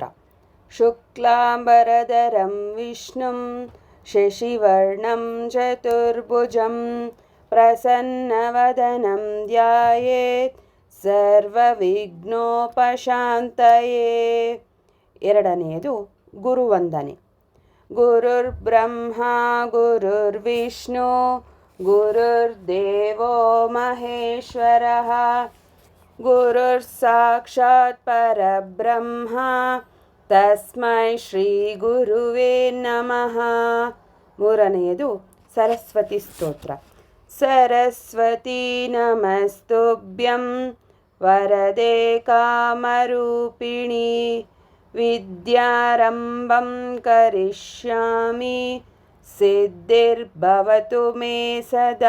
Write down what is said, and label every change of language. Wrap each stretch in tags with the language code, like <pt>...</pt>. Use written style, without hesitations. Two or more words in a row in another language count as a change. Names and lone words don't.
<sa>ಶುಕ್ಲಾಂಬರಧರಂ ವಿಷ್ಣುಂ ಶಶಿವರ್ಣಂ ಚತುರ್ಭುಜಂ ಪ್ರಸನ್ನವದನಂ ಧ್ಯಾಯೇತ್ ಸರ್ವವಿಘ್ನೋಪಶಾಂತಯೇ.</sa> <kn>ಎರಡನೆಯದು ಗುರುವಂದನೆ.</kn> <sa>ಗುರುರ್ಬ್ರಹ್ಮ ಗುರುರ್ವಿಷ್ಣು ಗುರುರ್ದೇವೋ ಮಹೇಶ್ವರಃ ಗುರುರ್ಸಾಕ್ಷಾತ್ ಪರಬ್ರಹ್ಮ ತಸ್ಮೈ ಶ್ರೀ ಗುರುವೇ ನಮಃ.</sa> <kn>ಮೂರನೆಯದು ಸರಸ್ವತಿ ಸ್ತೋತ್ರ.</kn> <sa>ಸರಸ್ವತಿ ನಮಸ್ತುಭ್ಯಂ ವರದೆ ಕಾಮರೂಪಿಣಿ ವಿದ್ಯಾರಂಭಂ ಕರಿಷ್ಯಾಮಿ ಸಿದ್ಧಿರ್ಭವತು ಮೇ ಸದಾ.</sa>